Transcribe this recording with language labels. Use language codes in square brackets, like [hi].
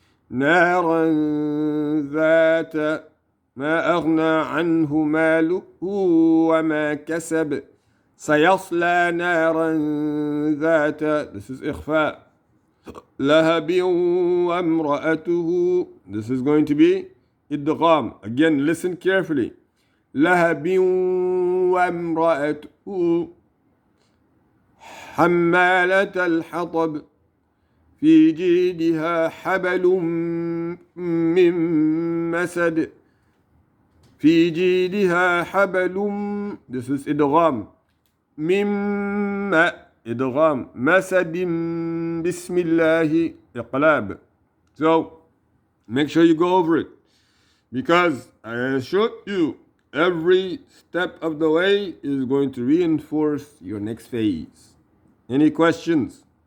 [ar] نارا ذات. ما أغنى عنه ماله وما كسب. سيصلى نارا ذات. [en] This is إخفاء. [ar] لهب وامرأته. [en] This is going to be إدغام. Again, listen carefully. [ar] لهب وامرأته حمالة الحطب في جيدها حبل من مسد. في جيدها حبل. [en] This is إدغام. [ar] مما إدغام. مسد بسم الله إقلاب. [en] So make sure you go over it, because I assure you every step of the way is going to reinforce your next phase. Any questions?